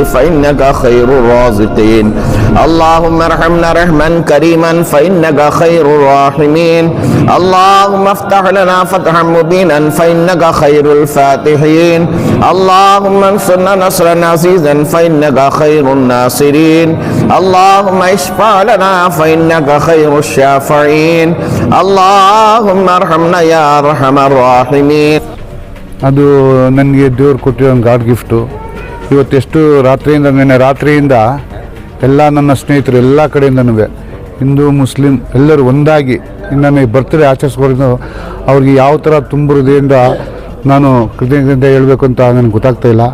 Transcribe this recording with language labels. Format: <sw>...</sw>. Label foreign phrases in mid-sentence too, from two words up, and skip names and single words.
<ar>فإنك خير الرازقين اللهم ارحمنا رحما كريما فإنك خير الراحمين اللهم افتح لنا فتحا مبينا فإنك خير الفاتحين اللهم انصرنا نصرا عزيزا فإنك خير الناصرين اللهم اشفع لنا فإنك خير الشافعين اللهم ارحمنا يا أرحم الراحمين.</ar> <kn>ಅದು ನನಗೆ ದೇವ್ರು ಕೊಟ್ಟಿರೋ ಒಂದು</kn> <en>God gift.</en> <kn>ಇವತ್ತೆಷ್ಟು ನಿನ್ನೆ ರಾತ್ರಿಯಿಂದ ಎಲ್ಲ ನನ್ನ ಸ್ನೇಹಿತರು ಎಲ್ಲ ಕಡೆಯಿಂದನೂ ಹಿಂದೂ ಮುಸ್ಲಿಂ ಎಲ್ಲರೂ ಒಂದಾಗಿ ನನ್ನ ಬರ್ತ್ಡೇ ಆಚರಿಸ್ಕೊಂಡು ಅವ್ರಿಗೆ ಯಾವ ಥರ ತುಂಬ ಹೃದಯದಿಂದ ನಾನು ಕೃತಜ್ಞತೆ ಹೇಳಬೇಕು ಅಂತ ನನಗೆ ಗೊತ್ತಾಗ್ತಾ ಇಲ್ಲ.</kn>